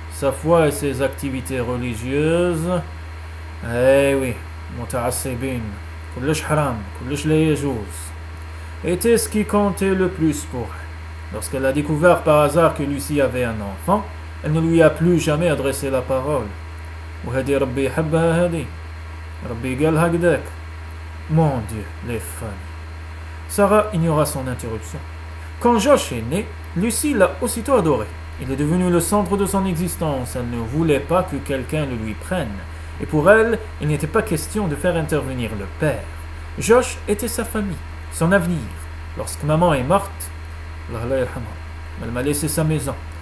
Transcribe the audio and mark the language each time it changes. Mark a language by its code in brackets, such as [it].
[fr] Sa foi et ses activités religieuses... Eh oui, [ar] muta'assibin, kullush haram, kullush la yajouz, [fr] était ce qui comptait le plus pour elle. Lorsqu'elle a découvert par hasard que Lucie avait un enfant, elle ne lui a plus jamais adressé la parole. [ar] وهدي ربي يحبها هدي ربي قال هكذاك. [fr] Mon Dieu, les femmes. Sarah ignora son interruption. Quand Josh est né, Lucie l'a aussitôt adoré. Il est devenu le centre de son existence. Elle ne voulait pas que quelqu'un le lui prenne. Et pour elle, il n'était pas question de faire intervenir le père. Josh était sa famille, son avenir. Lorsque maman est morte, elle m'a laissé sa maison.